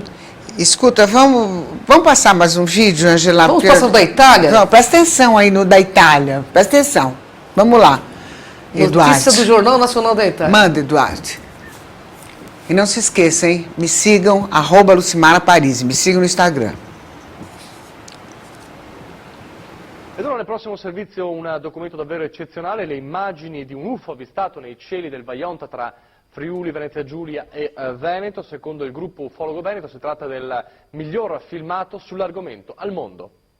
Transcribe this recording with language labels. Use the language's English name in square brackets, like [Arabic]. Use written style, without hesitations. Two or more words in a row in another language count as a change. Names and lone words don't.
[Portuguese] Escuta, vamos passar mais um vídeo, Angela? Vamos passar da Itália? Não, presta atenção aí no da Itália, presta atenção. Vamos lá, Eduardo. Notícia do Jornal Nacional da Itália. Manda, Eduardo. E não se esqueça, hein? Me sigam, @Lucimara Paris. Me sigam no Instagram. [Italian] Ed ora nel prossimo servizio un documento davvero eccezionale, le immagini di un UFO avvistato nei cieli del Vajont tra Friuli, Venezia Giulia e Veneto. Secondo il gruppo ufologo veneto si tratta del miglior filmato sull'argomento al mondo.